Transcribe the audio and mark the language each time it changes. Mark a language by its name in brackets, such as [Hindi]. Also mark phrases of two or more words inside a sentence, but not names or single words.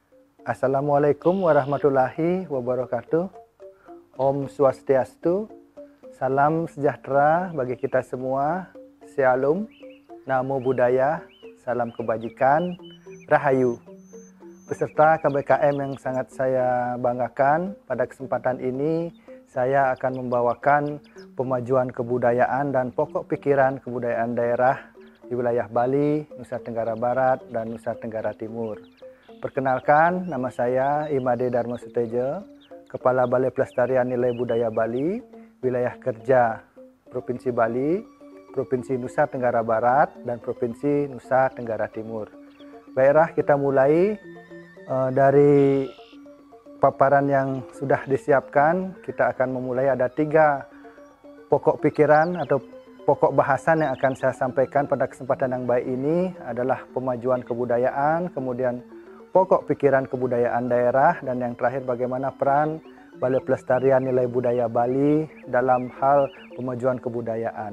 [Indonesian] Assalamualaikum warahmatullahi wabarakatuh. Om Swastiastu. Salam sejahtera bagi kita semua. Shalom. Namo Buddhaya. Salam kebajikan. Rahayu. Peserta KBKM yang sangat saya banggakan, pada kesempatan ini saya akan membawakan pemajuan kebudayaan dan pokok pikiran kebudayaan daerah di wilayah Bali, Nusa Tenggara Barat, dan Nusa Tenggara Timur. Perkenalkan, nama saya Imade Dharma Sutejo, Kepala Balai Pelestarian Nilai Budaya Bali, Wilayah Kerja Provinsi Bali, Provinsi Nusa Tenggara Barat, dan Provinsi Nusa Tenggara Timur. Baiklah, kita mulai dari paparan yang sudah disiapkan. Kita akan memulai, ada 3 pokok pikiran atau pokok bahasan yang akan saya sampaikan pada kesempatan yang baik ini adalah pemajuan kebudayaan, kemudian pokok pikiran kebudayaan daerah, dan yang terakhir bagaimana peran Balai Pelestarian Nilai Budaya Bali dalam hal pemajuan kebudayaan.